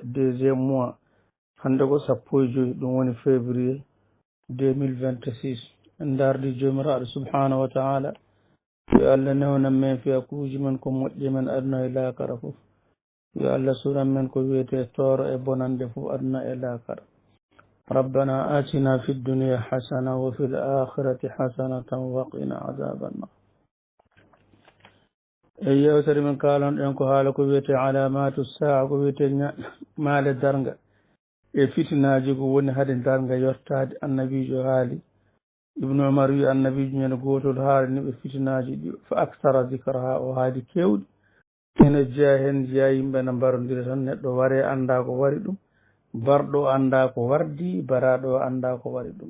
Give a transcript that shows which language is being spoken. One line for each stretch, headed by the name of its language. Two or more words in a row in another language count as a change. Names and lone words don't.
French: deuxiéme mois
Fula: hande ko 15 ɗum woni février 2026 en dardi jomiraɗo
Arabic: سبحانه وتعالى
Fula: yo Allah newnan men fiyakuji men ko moƴƴi men aduna e lakara fof yo Allah suran men ko wiyete toro e bonande fof aduna e lakara
Arabic: ربنا آتنا في الدنيا حسنة وفي الآخرة حسنة وقنا عذاب النار
Fula: yewtere men kalon ɗen ko haala ko wiyete alamatu saa ko wiyete maale darga e fitinaji ko woni haade darga yottade annabijo haali ibnu umar wi annabijo ñande gotol haalani ɓe fitinaji ɗi fa aktara dicraha o haali kewɗi ene jeeya hen jeeya yimɓe ne mbarodira tan neɗɗo ware anda ko wari ɗum barɗo anda ko wardi baraɗo anda ko wari ɗum